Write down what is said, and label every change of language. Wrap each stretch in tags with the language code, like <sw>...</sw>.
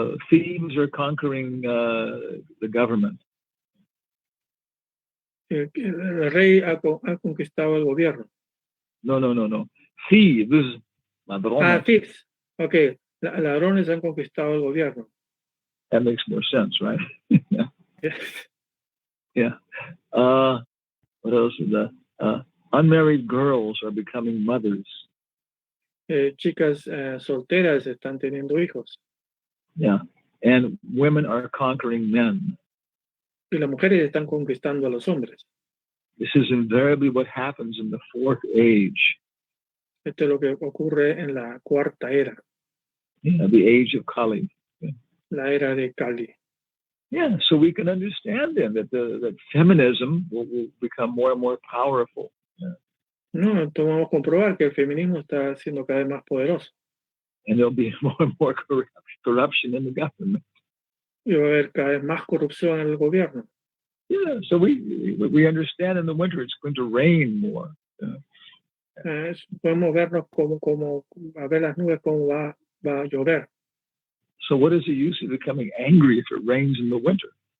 <en>Thieves are conquering the government.</en> <es>El rey ha conquistado el gobierno.</es> <en>No. Thieves. Ladrones. Thieves. Okay.</en> <es>Ladrones han conquistado el gobierno.</es> <en>That makes more sense, right? Yeah. Yes. Yeah. What else is that? Unmarried girls are becoming mothers.</en> <es>Chicas solteras están teniendo hijos.</es> <en>Yeah. And women are conquering men.</en> <es>Y las mujeres están conquistando a los hombres.</es> <en>This is invariably what happens in the fourth age.</en> <es>Esto es lo que ocurre en la cuarta era.</es> <en>Yeah, the age of Kali. Yeah.</en> <es>La era de Kali.</es> <en>Yeah, so we can understand then that feminism will become more and more powerful. Yeah.</en> <es>No, entonces vamos a comprobar que el feminismo está siendo cada vez más poderoso.</es> <en>And there'll be more and more corruption in the government.</en> <es>Y va a haber cada vez más corrupción en el gobierno.</es> <en>Yeah, so we understand in the winter it's going to rain more. Yeah.</en> <es>Podemos vernos como a ver las nubes cómo va a llover.</es> <en>So what is the use of becoming angry if it rains in the winter?</en>